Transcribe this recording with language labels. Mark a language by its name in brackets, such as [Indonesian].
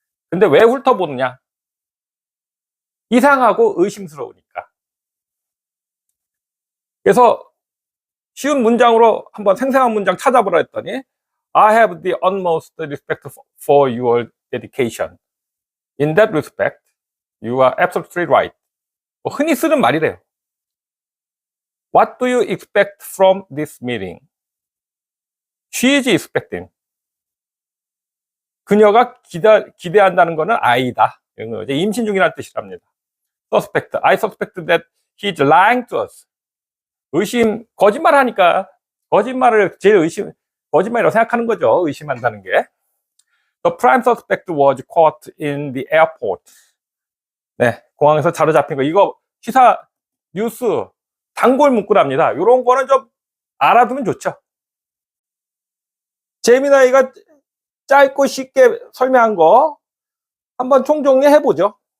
[Korean] 근데 왜 훑어보느냐? 이상하고 의심스러우니까. 그래서 쉬운 문장으로 한번 생생한 문장 찾아보라 했더니, [English] I have the utmost respect for your dedication. In that respect, you are absolutely right. [Korean] 뭐 흔히 쓰는 말이래요. [English] What do you expect from this meeting? She is expecting. [Korean] 그녀가 기대한다는 것은 아이다. 임신 중이라는 뜻이랍니다. [English] Suspect. I suspect that he is lying to us. [Korean] 의심, 거짓말 하니까 거짓말을 제일 거짓말이라고 생각하는 거죠. 의심한다는 게. [English] The prime suspect was caught in the airport. [Korean] 네, 공항에서 사로잡힌 거. 이거 시사 뉴스 단골 문구랍니다. 이런 거는 좀 알아두면 좋죠. 제미나이가 짧고 쉽게 설명한 거 한번 총정리해 보죠.